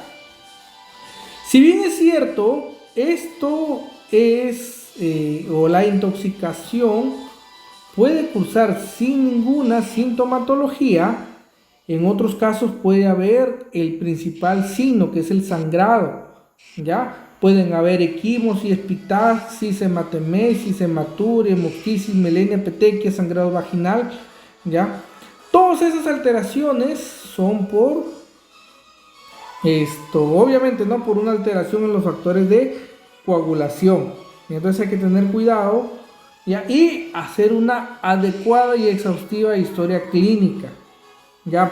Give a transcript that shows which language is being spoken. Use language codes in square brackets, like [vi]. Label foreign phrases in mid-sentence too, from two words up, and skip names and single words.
[es] Si bien es cierto, esto es, o la intoxicación puede cursar sin ninguna sintomatología, en otros casos puede haber el principal signo, que es el sangrado, ¿ya? Pueden haber equimosis, epistaxis, hematemesis, hematuria, hemoptisis, melenia, petequia, sangrado vaginal, ¿ya? Todas esas alteraciones son por obviamente, ¿no?, por una alteración en los factores de coagulación. Y entonces hay que tener cuidado, ¿ya?, y hacer una adecuada y exhaustiva historia clínica, ¿ya?